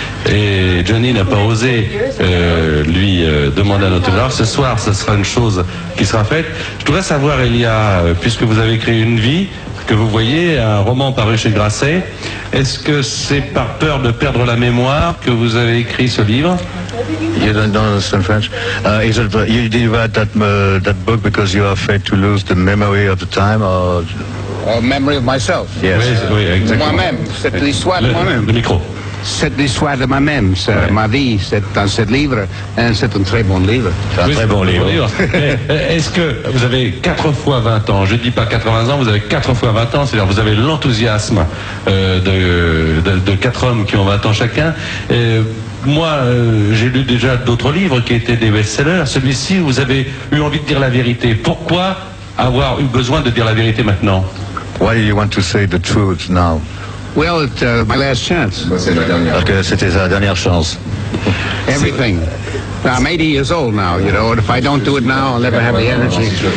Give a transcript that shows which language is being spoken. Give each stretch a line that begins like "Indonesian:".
French: Et Johnny n'a pas osé lui demander un autographe. Ce soir, ce sera une chose qui sera faite. Je voudrais savoir, Elia, puisque vous avez créé une vie, que vous voyez, un roman paru chez Grasset, est-ce que c'est par peur de perdre la mémoire que vous avez écrit ce livre?
English: You don't understand French. You did write that book because you are afraid to lose the memory of the time or memory of myself. Yes, oui, exactly.
French: Moi-même, cette histoire de moi-même. Le micro. Cette histoire de moi-même, c'est ouais. Ma vie, c'est dans ce livre, et c'est un très bon livre. C'est un très bon livre. Est-ce que vous avez 4 fois 20 ans, je ne dis pas 80 ans, vous avez 4 fois 20 ans, c'est-à-dire vous avez l'enthousiasme de 4 hommes qui ont 20 ans chacun. Et moi, j'ai lu déjà d'autres livres qui étaient des best-sellers. Celui-ci, vous avez eu envie de dire la vérité. Pourquoi avoir eu besoin de dire la vérité maintenant?
English: Why do you want to say the truth now? Well, it's my last chance.
French: Parce que c'était sa dernière chance.
English: Everything. I'm 80 years old now, you know, and if I don't do it now, I'll never have the energy.